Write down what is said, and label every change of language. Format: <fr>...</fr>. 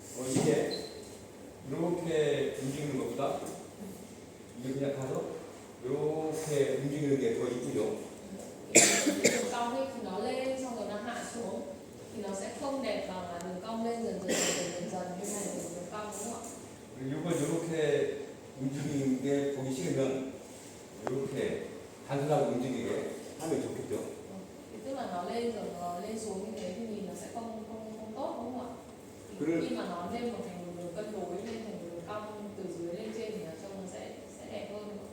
<ko>이게 이렇게 움직이는 것보다 이게 그냥 가서 이렇게 움직이는 게 더 이쁘죠.</ko> <vi>đường cong ấy thì nó lên xong rồi nó hạ xuống thì nó sẽ không đẹp bằng là đường cong lên dần dần như này là đường cong đúng không ạ?</vi> <ko>이걸 이렇게 움직이는 게 보기 싫으면 이렇게 단순하게 움직이게 하면 좋겠죠.</ko> <vi>Thì tức là nó lên rồi nó lên xuống như thế thì nhìn nó sẽ không tốt đúng không ạ? Thì</vi> <ko>그래.</ko> <vi>khi mà nó lên một thành một đường cân đối lên thành một đường cong từ dưới lên trên thì nó trông nó sẽ đẹp hơn.</vi>